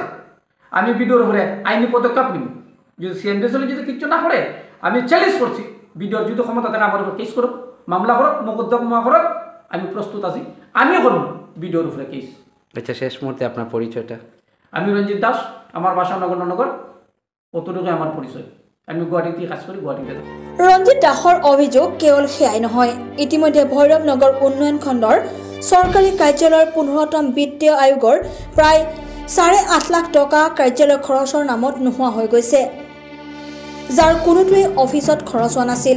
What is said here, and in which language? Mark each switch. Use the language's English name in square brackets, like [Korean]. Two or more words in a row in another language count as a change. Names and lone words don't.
[Bangla] আমি ভিডিওর উপরে আইনি পদক্ষেপ নিব, যদি সিএমডিসি যদি কিছু না করে আমি চ্যালেঞ্জ করছি, ভিডিওর যদি ক্ষমতা থাকে আমার উপরে কেস করুক, মামলা করুক, মোকদ্দমা করুক, আমি প্রস্তুত আছি, আমিও করব ভিডিওর উপরে কেস। আচ্ছা, শেষ মুহূর্তে আপনার পরিচয়টা? আমি রঞ্জিত দাস, আমার বাসা নগর, অতটুকু আমার পরিচয়। আমি গুৱাহাটীতে কাজ করি, গুৱাহাটীতে। [Assamese] ৰঞ্জিত দাসৰ অভিযোগ কেৱল সেয়াই নহয়, ইতিমধ্যে ভৈৰৱ নগৰ উন্নয়ন খণ্ডৰ চৰকাৰী কাৰ্যালয়ৰ 15তম বিত্তীয় আয়োগৰ প্ৰায় 8.5 লাখ টকা কাৰ্যালয় খৰচৰ নামত নোহোৱা হৈ গৈছে, যাৰ কোনোটোৱেই অফিচত খৰচ হোৱা নাছিল।